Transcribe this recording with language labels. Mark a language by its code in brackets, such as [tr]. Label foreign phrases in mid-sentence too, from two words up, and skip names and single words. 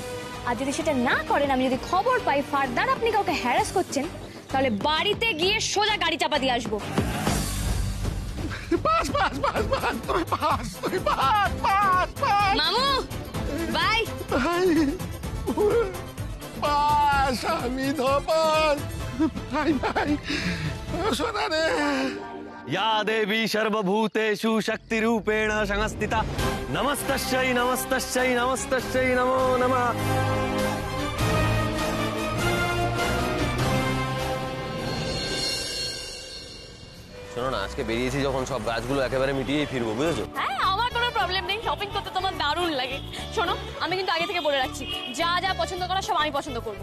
[bn] আর যদি সেটা না করেন, আমি যদি খবর পাই ফার্দার আপনি কাউকে হ্যারাস করছেন, তাহলে বাড়িতে গিয়ে সোজা গাড়ি চাপা দিয়ে আসবো। বাস বাস বাস বাস! তুই বাস! তুই বাস বাস বাস! মামু বাই। বাস! আমি ধপাস! ভাই ভাই শোনা রে! [sa] या देवी सर्वभूतेषु शक्तिरूपेण संस्थिता नमस्तस्यै नमस्तस्यै नमस्तस्यै नमो नमः। [bn] শোনো না, আজকে বেরিয়েছি যখন সব গাছগুলো একেবারে মিটিয়েই ফিরবো, বুঝেছো? হ্যাঁ, আমার কোনো প্রবলেম নেই। শপিং করতে তোমার দারুণ লাগে। শোনো, আমি কিন্তু আগে থেকে বলে রাখছি, যা যা পছন্দ করা সব আমি পছন্দ করবো।